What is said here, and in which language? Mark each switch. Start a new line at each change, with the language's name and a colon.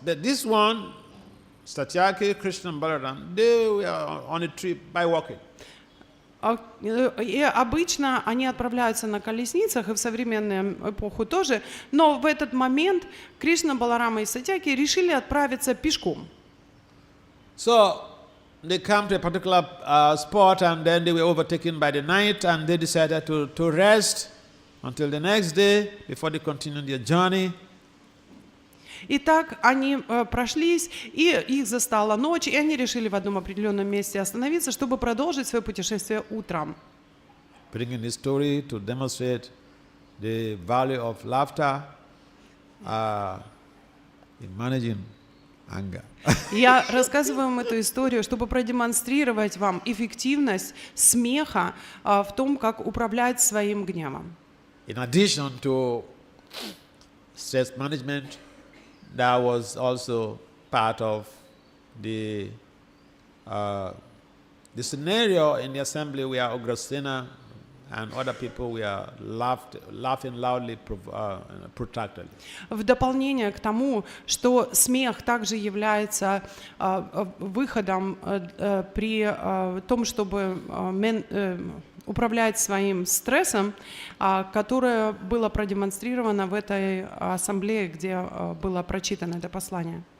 English: But this one, Satyaki, Krishna and Balaram, they were on a trip by walking.
Russian: И обычно они отправляются на колесницах, и в современную эпоху тоже, но в этот момент Кришна, Баларама и Сатьяки решили отправиться пешком.
English: So they come to a particular spot, and then they were overtaken by the night, and they decided to rest until the next day before they continued their journey.
Russian: Итак, они прошлись, и их застала ночь, и они решили в одном определенном месте остановиться, чтобы продолжить свое путешествие утром.
English: Bringing this story to demonstrate the value of laughter in managing anger.
Russian: Я рассказываю вам эту историю, чтобы продемонстрировать вам эффективность смеха в том, как управлять своим гневом.
English: In addition to stress management, that was also part of the scenario in the assembly where Ugrasena and other people were laughing loudly, protractedly.
Russian: В дополнение к тому, что смех также является выходом при том, чтобы управлять своим стрессом, которое было продемонстрировано в этой ассамблее, где было прочитано это послание.